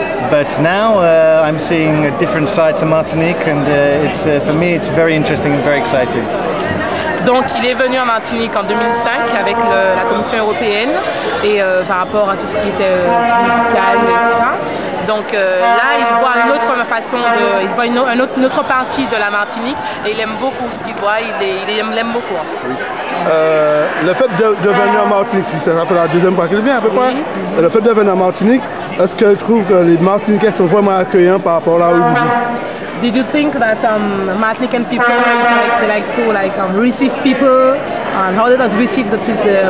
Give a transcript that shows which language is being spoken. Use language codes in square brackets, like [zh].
[en] But now I'm seeing a different side to Martinique, and for me it's very interesting and very exciting. [fr] Donc il est venu en Martinique en 2005 avec la Commission européenne et par rapport à tout ce qui était musical et tout ça. Donc là il voit une autre façon il voit une autre partie de la Martinique et il aime beaucoup ce qu'il voit, il l'aime beaucoup en fait. Oui. Le fait de venir en Martinique, ça fait la deuxième fois qu'il vient à peu près. Le fait de venir en Martinique, est-ce que tu trouves que les Martiniquais sont vraiment accueillants par rapport à là où ils vivent? [en] Did you think that Martinican people they like to receive people, and how does receive the people?